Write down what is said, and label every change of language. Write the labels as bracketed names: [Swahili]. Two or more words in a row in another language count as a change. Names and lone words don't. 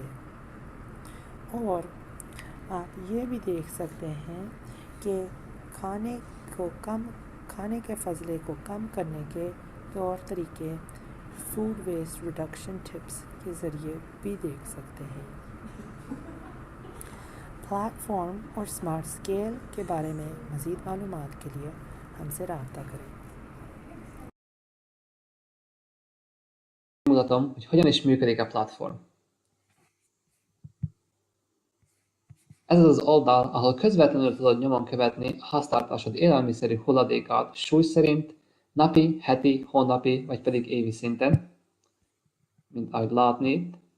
[Urdu] اور آپ یہ بھی دیکھ سکتے ہیں کہ کھانے کے فضلے کو کم کرنے کے طور طریقے [English] food waste reduction tips [Urdu] کے ذریعے بھی دیکھ سکتے ہیں. پلیٹ فارم اور [English] smart scale [Urdu] کے بارے میں مزید معلومات کے لیے ہم سے رابطہ کریں. [Hungarian] Mutatom, hogy hogyan is működik a platform. Ez az az oldal, ahol közvetlenül tudod nyomon követni a háztartásod élelmiszeri hulladékát súly szerint, napi, heti, hónapi vagy pedig évi szinten, mint ahogy látni itt.